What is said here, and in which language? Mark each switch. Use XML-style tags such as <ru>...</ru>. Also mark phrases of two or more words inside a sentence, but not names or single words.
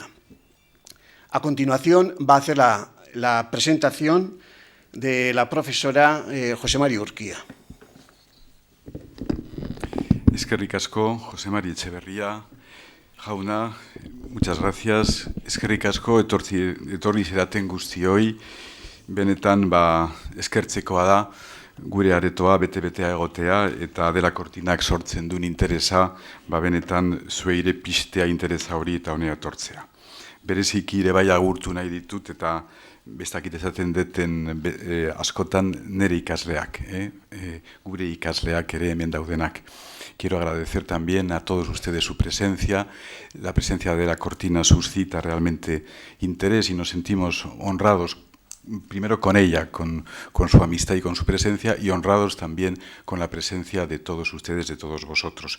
<es>A continuación va a hacer la presentación de la profesora José Mari Urquía.</es> <eu>Eskerrik asko, José Mari Etxeberria, jauna,</eu> <es>muchas gracias.</es> <eu>Eskerrik asko etorri zeraten guztioi, benetan eskertzekoa da gure aretoa bete-betea egotea eta Adela Cortinak sortzen duen interesa, benetan zueire pistea interesa hori eta honea etortzea. Bereziki ere bai agurtu nahi ditut eta bestakit esaten deten askotan nire ikasleak, gure ikasleak ere hemen daudenak.</eu> <es>Quiero agradecer también a todos ustedes su presencia. La presencia de la Cortina suscita realmente interés y nos sentimos honrados, primero con ella, con su amistad y con su presencia, y honrados también con la presencia de todos ustedes, de todos vosotros.</es>